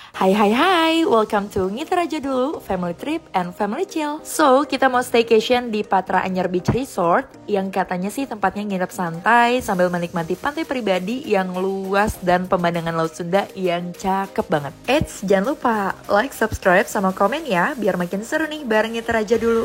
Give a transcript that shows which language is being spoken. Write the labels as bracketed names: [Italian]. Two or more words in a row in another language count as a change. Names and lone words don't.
[English] Hai hai hai, welcome to Ngitar Aja Dulu, Family Trip and Family Chill. [Indonesian] So, kita mau staycation di Patra Anyar Beach Resort yang katanya sih tempatnya nginep santai sambil menikmati pantai pribadi yang luas dan pemandangan Laut Sunda yang cakep banget. Eits, jangan lupa like, subscribe, sama komen ya biar makin seru nih bareng Ngitar Aja Dulu.